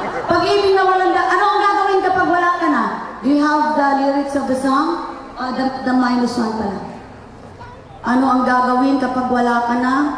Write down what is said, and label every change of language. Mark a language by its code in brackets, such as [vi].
[tl] Pag-ibig na walang ano ang gagawin kapag wala ka na? [en] Do you have the lyrics of the song? The minus one pala. [tl] Ano ang gagawin kapag wala ka na?